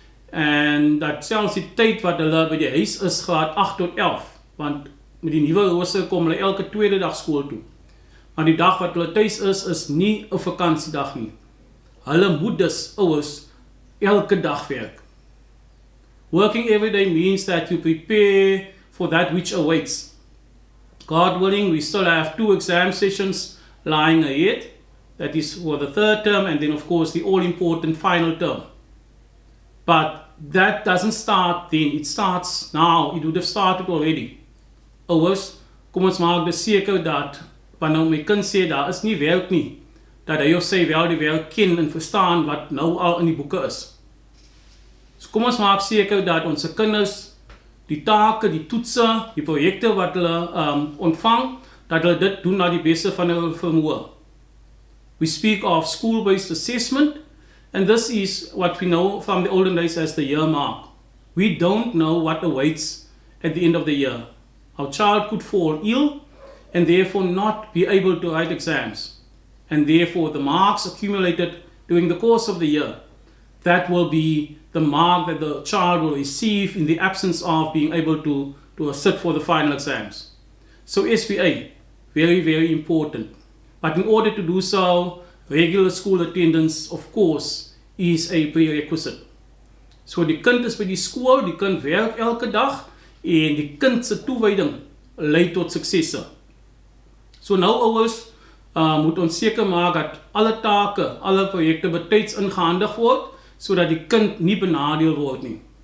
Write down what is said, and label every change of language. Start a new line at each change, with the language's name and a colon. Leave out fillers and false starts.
Afrikaans: En dat selfs die tyd wat hulle by die huis is, graad 8 tot 11, want met die nuwe rooster kom hulle elke tweede dag skool toe. Maar die dag wat hulle tuis is nie 'n vakansiedag nie. Hulle moet dus ouers elke dag werk.
English: Working every day means that you prepare for that which awaits. God willing, we still have 2 exam sessions lying ahead. That is for the 3rd term, and then of course the all-important final term. But that doesn't start then, it starts now. It would have started already.
Afrikaans: Ouers, kom ons maak dis seker dat wanneer my kind sê daar is nie werk nie, dat hy of sy wel die werk ken en verstaan wat nou al in die boeke is. So kom ons maak seker dat ons kinders die take, die toetse, die projekte wat hulle ontvang, dat hulle dit doen na die beste van hulle vermoë.
English: We speak of school-based assessment, and this is what we know from the olden days as the year mark. We don't know what awaits at the end of the year. Our child could fall ill and therefore not be able to write exams. And therefore the marks accumulated during the course of the year, that will be the mark that the child will receive in the absence of being able to sit for the final exams. So SPA, very, very important. But in order to do so, regular school attendance, of course, is a prerequisite.
Afrikaans: So die kind is by die skool, die kind werk elke dag en die kind se toewyding lei tot suksesse. So nou ouers moet ons seker maak dat alle take, alle projekte betyds ingehandig word sodat die kind nie benadeel word nie.